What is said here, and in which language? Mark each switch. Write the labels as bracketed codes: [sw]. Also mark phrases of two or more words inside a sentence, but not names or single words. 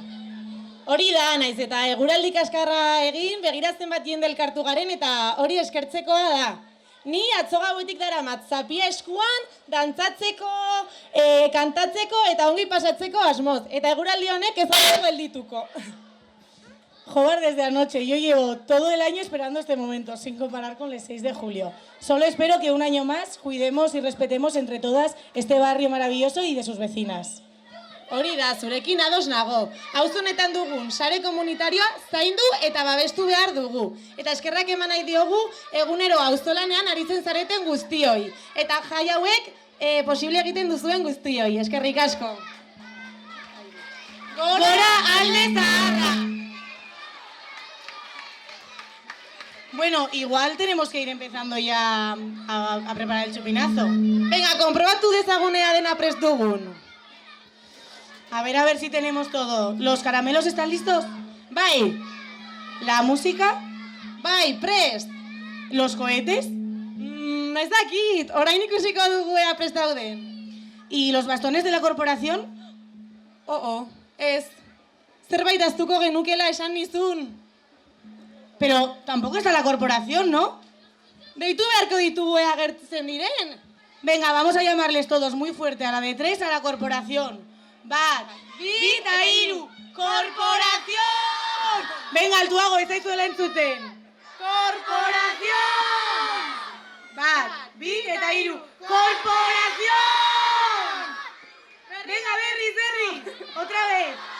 [eu] Hori da, naiz eta eguraldi kaskarra egin, begiratzen bat jende elkartu garen eta hori eskertzekoa da. Ni atzo gauetik daramat zapia eskuan, dantzatzeko, kantatzeko eta ongi pasatzeko asmoz. Eta eguraldi honek ez dago geldituko. [es] Joder, desde anoche. Yo llevo todo el año esperando este momento, sin comparar con el 6 de julio. Solo espero que un año más cuidemos y respetemos entre todas este barrio maravilloso y de sus vecinas. [eu] Hori da, zurekin ados nago. Auzo honetan dugun sare komunitarioa zaindu eta babestu behar dugu. Eta eskerrak eman nahi diogu egunero auzolanean aritzen zareten guztioi. Eta jai hauek posible egiten duzuen guztioi. Eskerrik asko. Gora alde zaharra! [es] Bueno, igual tenemos que ir empezando ya a preparar el chupinazo. Venga, [eu] comprobatu dezagunea dena prest dugun. [es] A ver si tenemos todo. ¿Los caramelos están listos? Bai. ¿La música? [eu] Bai, prest. [es] ¿Los cohetes? [eu] Ez dakit, orain ikusiko dugu ea prest dauden. [es] ¿Y los bastones de la corporación? [eu] Ez. Zerbait ahaztuko genukela esan nizun. [es] Pero tampoco está la corporación, ¿no? [eu] Deitu beharko ditugu ea agertzen diren. [es] Venga, vamos a llamarles todos muy fuerte a la de 3 a la corporación. [eu] Bat, bi eta hiru, corporación! Venga, altuago, ez zaizuela entzuten. [es] Corporación! [eu] Bat, bi eta hiru, corporación! Venga, berriz, [es] otra vez.